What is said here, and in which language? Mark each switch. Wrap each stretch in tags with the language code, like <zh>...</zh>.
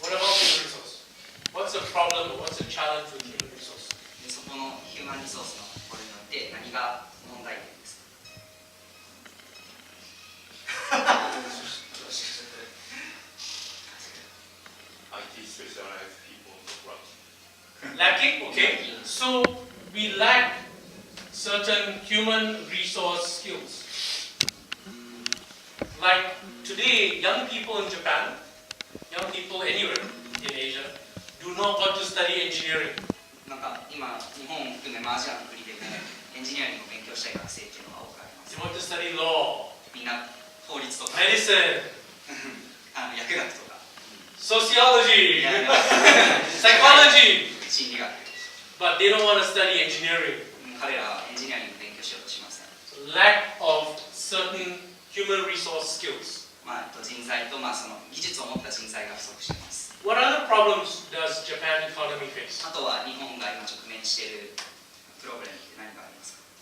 <en>What about human resource? What's the problem or what's the challenge with human resource?</en> <ja>でそこのヒューマンリソースのこれによって何が問題点ですか？</ja> <en>IT specialized people in the world. Lacking? Okay. So we lack certain human resource skills. Like today, young people in Japan, young people anywhere in Asia, do not want to study engineering.</en> <ja>なんか今日本を含めアジアの国でもエンジニアリングを勉強したい学生っていうのが多くあります。</ja> <en>They want to study law,</en> <ja>みんな法律とか</ja> <en>medicine,</en> <ja>薬学とか</ja> <en>sociology,</en> <ja>いや</ja> <en>psychology,</en> <ja>心理学</ja> <en>but they don't want to study engineering.</en> <ja>彼らはエンジニアリングを勉強しようとしません。</ja> <en>Lack of certain human resource skills.</en> <ja>人材とその技術を持った人材が不足しています。</ja> <en>What other problems does Japan economy face?</en> <ja>あとは日本が今直面しているプロブレムって何がありますか？</ja>